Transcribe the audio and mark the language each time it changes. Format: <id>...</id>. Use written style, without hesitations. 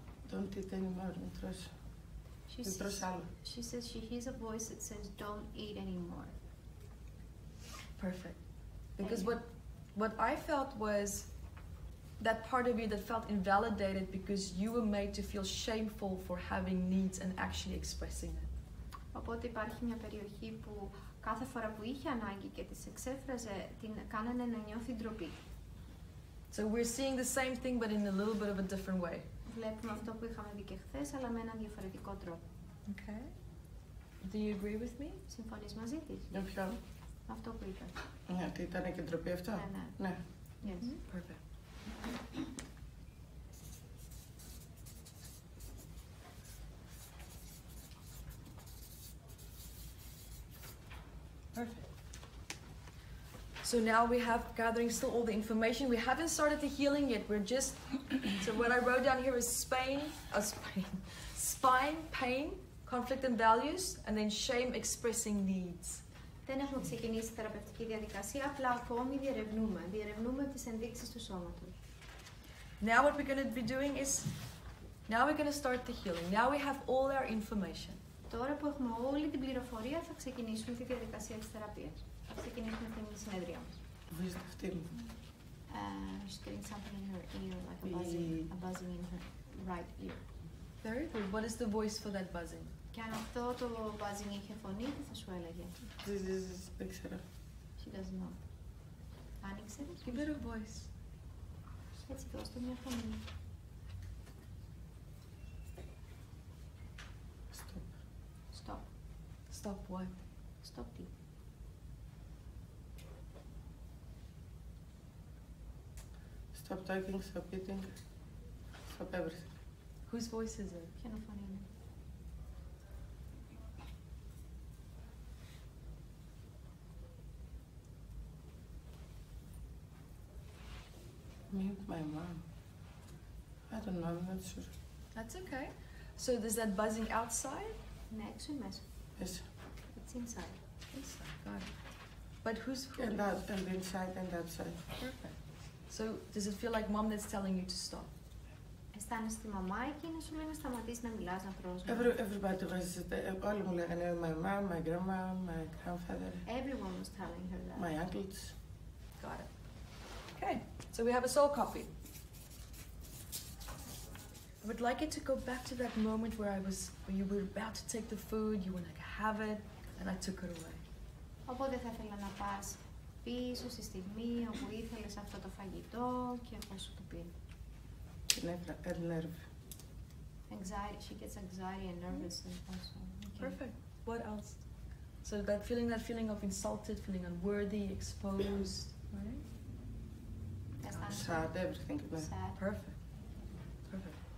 <en>Don't eat anymore,</en> <el>μην τρως. Μην τρως άλλο.</el> <en>She says she hears a voice that says, don't eat anymore. Perfect. Because what I felt was that part of you that felt invalidated because you were made to feel shameful for having needs and actually expressing it.</en> <el>Οπότε υπάρχει μια περιοχή που κάθε φορά που είχε ανάγκη και τις εξέφραζε, την κάνανε να νιώθει ντροπή.</el> <en>So we're seeing the same thing but in a little bit of a different way.</en> <el>Βλέπουμε αυτό που είχαμε δει και χθες, αλλά με έναν διαφορετικό τρόπο.</el> <en>Okay. Do you agree with me?</en> <el>Συμφωνείς μαζί της? Για ποιον? Αυτό που είπα. Ναι, ότι ήταν και ντροπή αυτό. Ναι.</el> <en>Yes. Perfect. Perfect. So now we have gathering still all the information. We haven't started the healing yet. We're just, so what I wrote down here is spine pain, conflict and values, and then shame expressing needs.</en> <el>Δεν έχουμε ξεκινήσει τη θεραπευτική διαδικασία, απλά ακόμη διερευνούμε τις ενδείξεις του σώματος.</el> <en>Now what we're going to be doing is, now we're going to start the healing. Now we have all our information.</en> <el>Τώρα που έχουμε όλη την πληροφορία θα ξεκινήσουμε τη διαδικασία της θεραπείας. Θα ξεκινήσουμε την συνεδρία μας. Βρίσκω αυτή μου.</el> <en>She's getting something in her ear, like a buzzing in her right ear. Very good. What is the voice for that buzzing?</en> <el>Και αν αυτό το buzzing είχε φωνή, τι θα σου έλεγε? Δεν ξέρω.</el> <en>She doesn't know.</en> <el>Άνοιξε.</el> <en>Give it a voice.</en> <el>Έτσι, δώσ' του μια φωνή.</el> <en>Stop. Stop what?</en> <el>Stop τι?</el> <en>Stop talking, stop eating, stop everything. Whose voice is it?</en> <el>Ποια φωνή είναι?</el> <en>Me and my mom. I don't know, I'm not sure. That's okay. So there's that buzzing outside?</en> <el>Είναι έξω ή μέσα?</el> <en>Yes. It's inside. Inside, got it. But who's who? And out, and inside and outside. Perfect. So does it feel like mom that's telling you to stop?</en> <el>Αισθάνεσαι τη μαμά εκεί να σου λέει να σταματήσεις να μιλάς, να τρως?</el> <en>Everybody was,</en> <el>όλοι μου λέγανε</el> <en>my mom, my grandma, my grandfather, Everyone was telling her that. my uncles. Got it. Okay, so we have a soul copy. I would like it to go back to that moment where you were about to take the food, you were like, have it, and I took it away.</en> <el>Οπότε θα ήθελα να πας πίσω στη στιγμή όπου ήθελες αυτό το φαγητό και εγώ σου το πήρα.</el> <en>Nerve. Anxiety, she gets anxiety and nervous and also. Okay. Perfect. What else? So that feeling of insulted, feeling unworthy, exposed, right? Sad, everything. Sad. Perfect. Perfect.</en>